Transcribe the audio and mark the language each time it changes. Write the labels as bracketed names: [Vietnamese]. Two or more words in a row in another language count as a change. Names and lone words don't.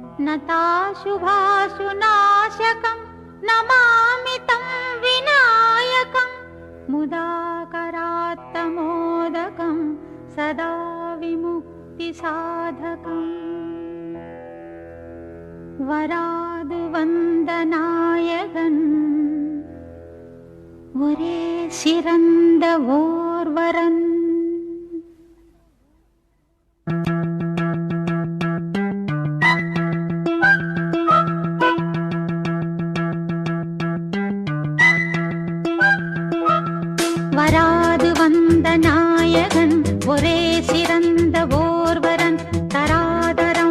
[Sanskrit] नताशुभाशुनाशकं नमामि तं विनायकं मुदाकरात्तमोदकं सदा विमुक्तिसाधकम् वराद वन्दनायकन् [Tamil] ஒரே சிறந்த ஓர்வரன் வராது வந்த நாயகன் ஒரே சிறந்த ஓர்வரன் தராதரம்